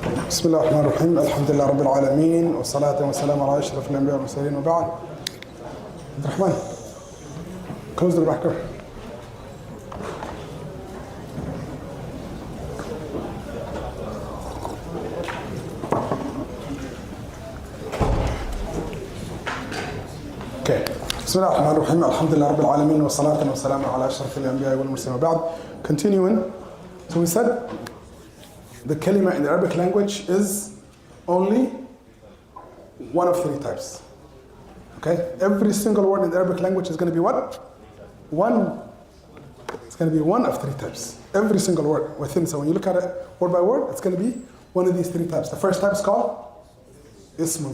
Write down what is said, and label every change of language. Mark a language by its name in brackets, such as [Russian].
[Arabic] بسم الله الرحمن الرحيم الحمد لله رب العالمين والصلاة والسلام على أشرف الأنبياء والمرسلين وبعد. [English] عبد الرحمن, close the back door. Okay. [Arabic] بسم الله الرحمن الرحيم الحمد لله رب العالمين والصلاة والسلام على أشرف الأنبياء والمرسلين وبعد. [English] Continuing, so we said the kalima in the Arabic language is only one of three types. Okay? Every single word in the Arabic language is going to be what? One. It's going to be one of three types. Every single word within. So when you look at it word by word, it's going to be one of these three types. The first type is called ismun.